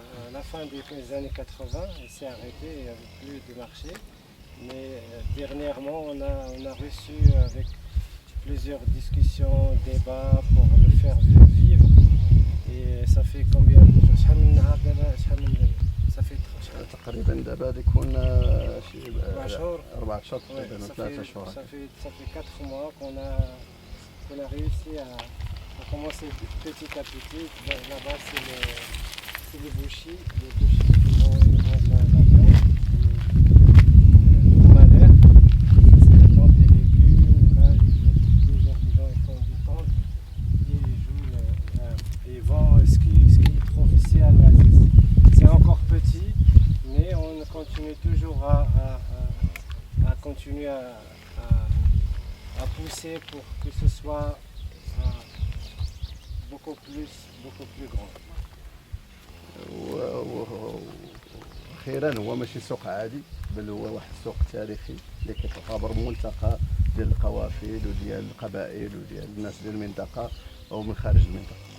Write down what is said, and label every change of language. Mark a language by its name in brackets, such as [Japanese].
[French] à la fin des années 80, il s'est arrêté, il n'y avait plus de marché. Mais dernièrement, on a reçu avec plusieurs discussions, débats pour le faire vivre. Et ça fait combien de jours? Ça fait [Arabic] تقريبا دابا يكون شي 4 اشهر تقريبا 3 اشهر. [French] Ça fait 4 mois qu'on a réussi à commencer petit à petit. Là-bas c'est les bouchers qui vendent la viande, du malheur, c'est la tente des légumes. Là, plusieurs gens ils font du tente, ils vendent ce qu'ils trouvent ici à l'Oasis. C'est encore petit, mais on continue toujours à continuer à pousser pour que ce soit beaucoup plus grand. [Arabic] واخيرا هو ماشي سوق عادي، بل هو واحد السوق تاريخي اللي كيعتبر ملتقى ديال القوافل وديال القبائل وديال الناس ديال المنطقه او من خارج المنطقه.